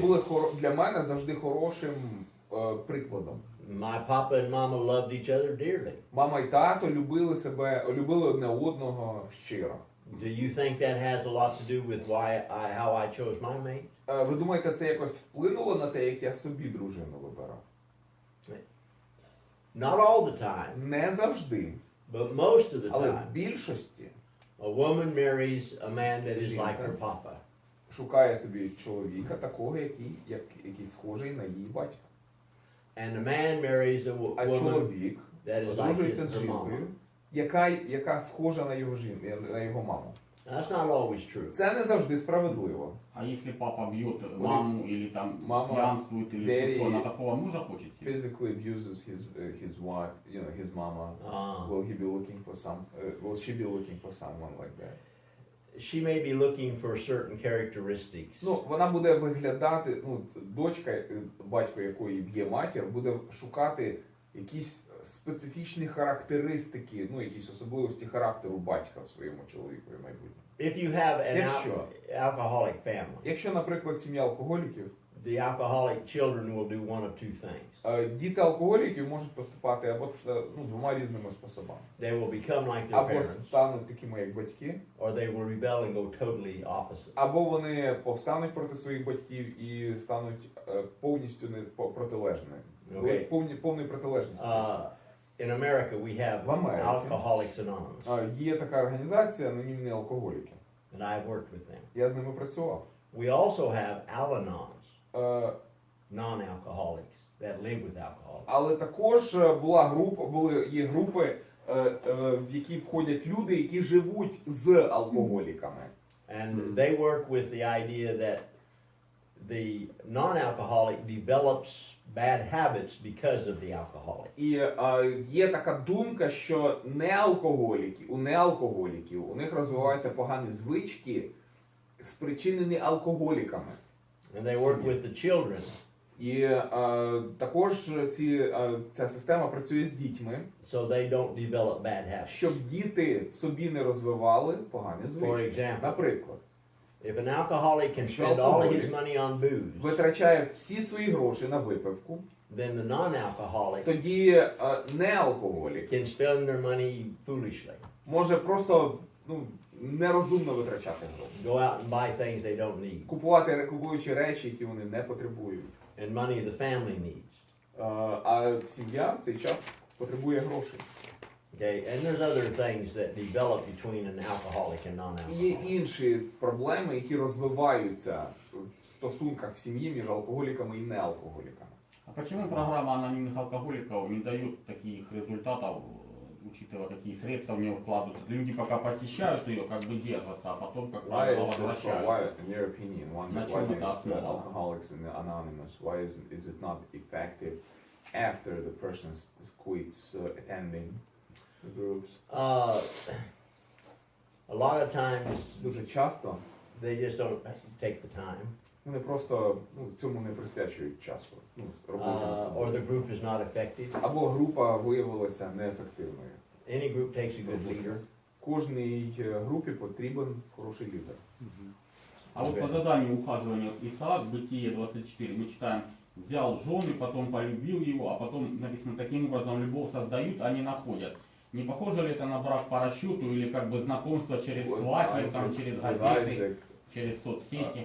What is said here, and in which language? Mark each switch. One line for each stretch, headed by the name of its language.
Ukrainian: були для мене завжди хорошим прикладом.
English: My papa and mama loved each other dearly.
Ukrainian: Мама і тато любили одне одного щиро.
English: Do you think that has a lot to do with how I chose my mate?
Ukrainian: Ви думаєте, це якось вплинуло на те, як я собі дружину вибирав?
English: Not all the time,
Ukrainian: Не завжди,
English: but most of the
Ukrainian: але
English: time,
Ukrainian: в більшості
English: a woman marries a man that is
Ukrainian: Жінка.
English: like her papa.
Ukrainian: шукає собі чоловіка такого, який схожий на її батька.
English: And a man marries a
Ukrainian: А
English: woman
Ukrainian: чоловік
English: that is like
Ukrainian: одружується з
English: her mama.
Ukrainian: жінкою, яка схожа на його маму.
English: That's not always true.
Ukrainian: Це не завжди справедливо.
Russian: А если папа бьет маму или там Мама, пьянствует или
English: daddy
Russian: что, она такого мужа хочет себе?
English: Physically abuses his wife, his mama. Ah. Will he be looking for will she be looking for someone like that? She may be looking for certain characteristics.
Ukrainian: Ну, вона буде виглядати, дочка, батько якої б'є матір, буде шукати якісь специфічні характеристики, якісь особливості характеру батька в своєму чоловікові майбутньому.
English: If you have an
Ukrainian: Якщо.
English: alcoholic family,
Ukrainian: Якщо, наприклад, сім'я алкоголіків,
English: the alcoholic children will do one of two things.
Ukrainian: Діти алкоголіків можуть поступати або двома різними способами.
English: They will become like their
Ukrainian: Або
English: parents,
Ukrainian: стануть такими, як батьки,
English: or they will rebel and go totally opposite.
Ukrainian: або вони повстануть проти своїх батьків і стануть повністю протилежними. Окей. Повної протилежності.
English: In America, we have
Ukrainian: В Америці.
English: Alcoholics Anonymous,
Ukrainian: Є така організація «Анонімні алкоголіки».
English: and I've worked with them.
Ukrainian: Я з ними працював.
English: We also have Al-Anons, Е, non-alcoholics that live with alcohol.
Ukrainian: Але також є групи, в які входять люди, які живуть з алкоголіками.
English: And they work with the idea that the non-alcoholic develops bad habits because of the alcoholic.
Ukrainian: І є така думка, що у неалкоголіків у них розвиваються погані звички, спричинені алкоголіками.
English: And they work with the children
Ukrainian: І також ця система працює з дітьми,
English: so they don't develop bad habits.
Ukrainian: щоб діти в собі не розвивали погані
English: For
Ukrainian: звички.
English: example,
Ukrainian: Наприклад,
English: if an alcoholic can spend all of his money on booze,
Ukrainian: витрачає всі свої гроші на випивку,
English: then the non-alcoholic
Ukrainian: тоді неалкоголік
English: can spend their money foolishly.
Ukrainian: може просто нерозумно витрачати гроші.
English: Go out and buy things they don't need,
Ukrainian: Купуючи речі, які вони не потребують.
English: and money the family needs.
Ukrainian: А сім'я в цей час потребує грошей.
English: Okay, and there's other things that develop between an alcoholic and
Ukrainian: І є
English: non-alcoholic.
Ukrainian: інші проблеми, які розвиваються в стосунках в сім'ї між алкоголіками і неалкоголіками.
Russian: А почему программа анонимных алкоголиков не дает таких результатов, учитывая, какие средства в нее вкладываются. Люди пока посещают ее, как бы держатся, а потом, как
English: Why
Russian: правило,
English: is this
Russian: возвращаются.
English: why, in your opinion, why
Russian: На чем это
English: is
Russian: основано?
English: Alcoholics Anonymous, why is it not effective after the person quits attending the groups? A lot of times
Ukrainian: Дуже часто
English: they just don't take the time,
Ukrainian: вони просто цьому не присвячують часу. Роботі над
English: or
Ukrainian: собою.
English: the group is not effective.
Ukrainian: Або група виявилася неефективною.
English: Any group takes a good leader.
Ukrainian: Кожній групі потрібен хороший лідер.
Russian: А вот по заданию ухаживания Исаак, Бытие 24, мы читаем, взял жены, потом полюбил его, а потом написано, таким образом любовь создают, а не находят. Не похоже ли это на брак по расчету или как бы знакомство через сватьев, там, через газеты, через соцсети?